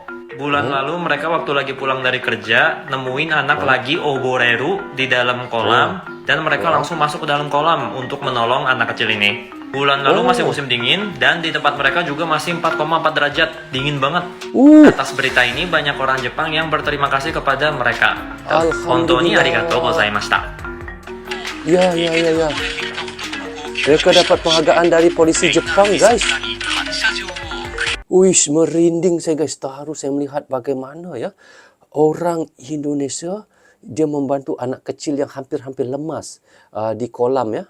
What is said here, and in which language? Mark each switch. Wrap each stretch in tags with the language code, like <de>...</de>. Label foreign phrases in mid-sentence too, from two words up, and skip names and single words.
<id>Bulan lalu mereka waktu lagi pulang dari kerja nemuin anak lagi oboreru di dalam kolam dan mereka langsung masuk ke dalam kolam untuk menolong anak kecil ini. Bulan lalu masih musim dingin dan di tempat mereka juga masih 4,4 derajat, dingin banget. Atas berita ini banyak orang Jepang yang berterima kasih kepada mereka.</id> <ja>本当にありがとうございました.</ja> <id>Ya. Mereka dapat penghargaan dari polisi Jepang, guys. Wish, merinding saya guys. Terharu saya melihat bagaimana ya orang Indonesia dia membantu anak kecil yang hampir-hampir lemas di kolam ya.</id>